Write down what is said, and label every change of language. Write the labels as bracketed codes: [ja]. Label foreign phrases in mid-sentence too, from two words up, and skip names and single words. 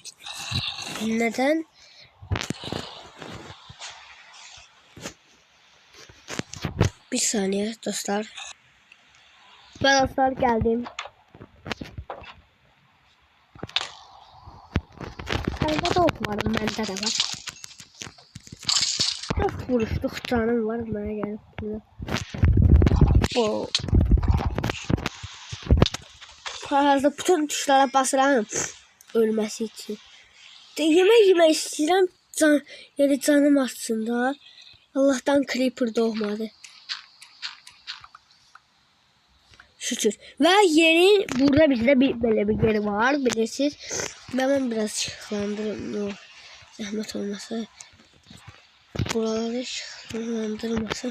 [tr] Neden? Bir saniye dostlar. Ben dostlar geldim. [az] Səndə də ox var, məndə də var. Çox vuruşduq, canım var, mənə gəlib burada. [tr] Hazırda bütün tuşlara basıram ölməsi için. [az] Yemək istəyirəm, yəni canım açsın da. [tr] Allah'tan creeper doğmadı. Şükür. Ve yerin burada bizde böyle bir yer var, bilirsiniz. Ben biraz ışıklandırırım. Ne olur. Zahmet olmasa. Buraları ışıklandırmasam.